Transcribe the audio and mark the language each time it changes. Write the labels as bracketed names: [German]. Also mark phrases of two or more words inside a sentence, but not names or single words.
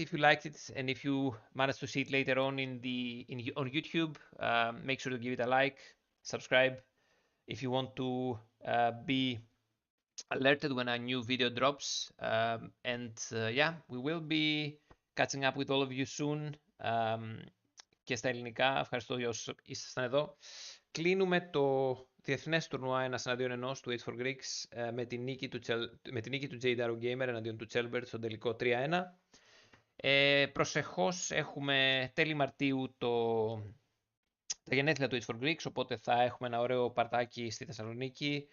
[English] If you liked it, and if you managed to see it later on on YouTube, make sure to give it a like, subscribe if you want to be alerted when a new video drops. And yeah, we will be catching up with all of you soon. [Greek] Και στα ελληνικά, ευχαριστώ για όσους ήσασταν εδώ. Κλείνουμε το διεθνές τουρνουά 1-1 του H4Greeks με την νίκη του J-Daro Gamer εναντίον του Chelbert στο τελικό 3-1. Προσεχώς έχουμε τέλη Μαρτίου τα γενέθλια του H4Greeks, οπότε θα έχουμε ένα ωραίο παρτάκι στη Θεσσαλονίκη.